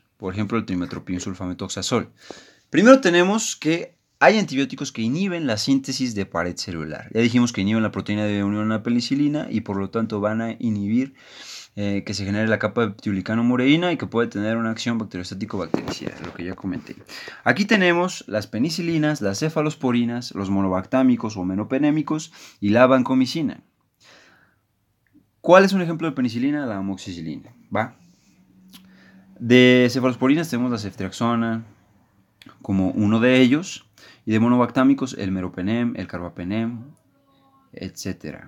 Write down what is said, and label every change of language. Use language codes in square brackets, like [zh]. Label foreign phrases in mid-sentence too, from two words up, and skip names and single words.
[es] Por ejemplo, el trimethoprim sulfametoxazol. Primero tenemos que hay antibióticos que inhiben la síntesis de pared celular. Ya dijimos que inhiben la proteína de unión a la penicilina y por lo tanto van a inhibir que se genere la capa de peptidoglicano-mureína y que puede tener una acción bacteriostático-bactericida, lo que ya comenté. Aquí tenemos las penicilinas, las cefalosporinas, los monobactámicos o menopenémicos y la vancomicina. ¿Cuál es un ejemplo de penicilina? La amoxicilina, ¿va? De cefalosporinas tenemos la ceftriaxona como uno de ellos, y de monobactámicos el meropenem, el carbapenem, etc.